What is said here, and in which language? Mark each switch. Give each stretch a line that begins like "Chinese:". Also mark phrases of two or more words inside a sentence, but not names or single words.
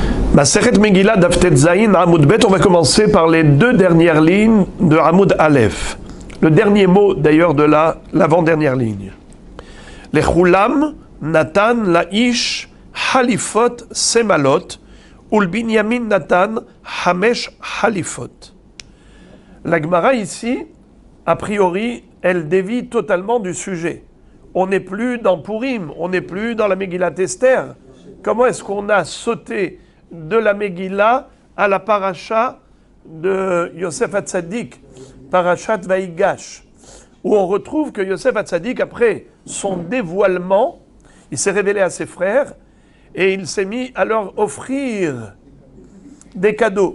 Hebrew: מסכת מגילה דף ט"ז עמוד ב,
French: on va commencer par les deux dernières lignes de
Hebrew: עמוד א.
French: Le dernier mot d'ailleurs de l'avant-dernière ligne.
Hebrew: לכולם נתן לאיש חליפות שמלות ולבנימין נתן חמש חליפות.
French: La Gemara ici, a priori, elle dévie totalement du sujet. On n'est plus dans Purim, on n'est plus dans la Megillat Esther. Comment est-ce qu'on a sauté de la Megillah à la paracha de Yosef Hatzadik, parachat Vaïgash, où on retrouve que Yosef Hatzadik, après son dévoilement, il s'est révélé à ses frères et il s'est mis à leur offrir des cadeaux.